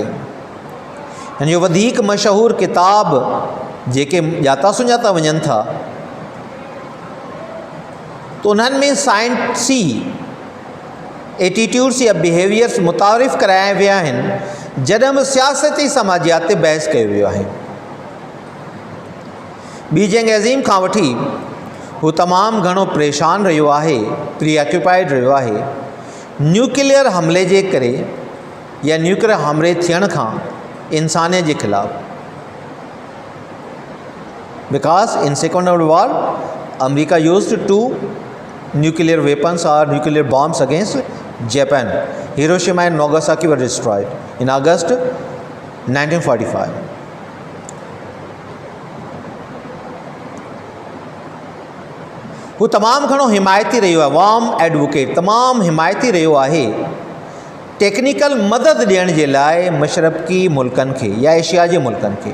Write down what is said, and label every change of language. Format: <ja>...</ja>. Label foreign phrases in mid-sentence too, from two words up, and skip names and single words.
<sd>हिन जो वधीक मशहूरु किताब जेके ॼाता सुञाता वञनि था, तो उन्हनि में साइंसी एटीट्यूड्स या बिहेवियर्स मुतारिफ़ कराया विया आहिनि, जॾहिं बि सियासती समाजियात ते बहस कयो वियो आहे। ॿी जंग अज़ीम खां वठी हू तमामु घणो परेशान रहियो आहे, प्रीऑक्यूपाइड रहियो आहे, न्यूक्लियर हमले जे करे या न्यूक्लियर हमले थियण खां इंसानियत जे ख़िलाफ़।</sd> <en>because in second world war America used two nuclear weapons or nuclear bombs against Japan. Hiroshima and Nagasaki were destroyed in August 1945.</en> <sd>हू तमामु घणो हिमायती रहियो आहे,</sd> <en>warm advocate,</en> <sd>तमामु हिमायती रहियो आहे टेक्निकल मदद ॾियण जे लाइ मशरक़ी मुल्कनि खे या एशिया जे मुल्कनि खे।</sd>